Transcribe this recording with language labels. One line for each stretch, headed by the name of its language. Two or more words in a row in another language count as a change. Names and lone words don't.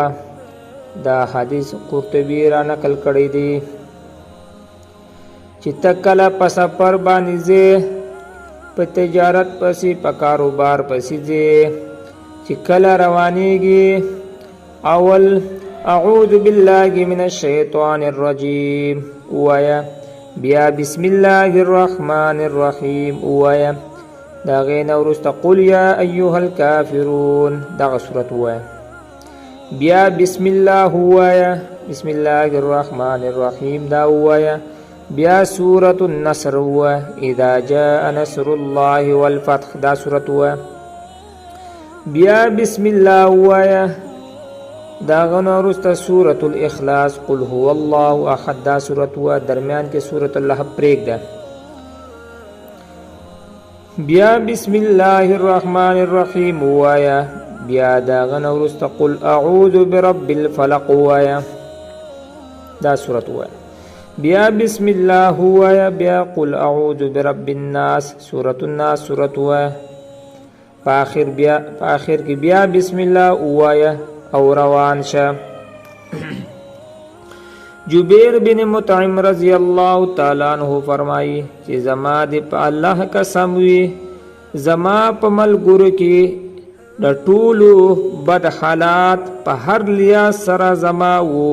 Pashto: دا حدیث قرطبي را نقل کړی دی چې ته کله په سفر باندې ځې، په تجارت پسې، په کاروبار پسې ځې، چې کله روانېږي اول
Arabic: اعوذ بالله من الشیطان الرجیم
Pashto: ووایه، بیا
Arabic: بسم الله الرحمن الرحیم
Pashto: ووایه، د هغې نه وروسته
Arabic: قل یا ایها الکافرون
Pashto: دغه صورت ووایه، بیا
Arabic: بسم الله
Pashto: ووایه،
Arabic: بسم الله الرحمن الرحیم
Pashto: دا ووایه، بیا
Arabic: سورة النصر
Pashto: ووایه،
Arabic: اذا جاء نصر الله والفتح
Pashto: دا صورت ووایه، بیا
Arabic: بسم الله
Pashto: ووایه، داغه نه وروسته
Arabic: سورة الاخلاص قل هو الله احد
Pashto: دا صورت ووایه، درمیان کې
Arabic: سورة اللهب
Pashto: پرېږده، بیا
Arabic: بسم الله الرحمن الرحیم
Pashto: ووایه، بیا داغه نه وروسته
Arabic: قل اعوذ برب الفلق
Pashto: ووایه دا صورت ووایه، بیا
Arabic: بسم الله
Pashto: ووایه، بیا
Arabic: قل اعوذ برب الناس سورة الناس
Pashto: صورت ووایه، په آخر کې بیا
Arabic: بسم الله
Pashto: ووایه او روان شه. جبیر بن مطعم
Arabic: رضی الله تعالی عنہ
Pashto: فرمایي چې زما د په الله قسم وي، زما په ملګرو کې د ټولو بد حالات په هر لحاظ سره زما وو.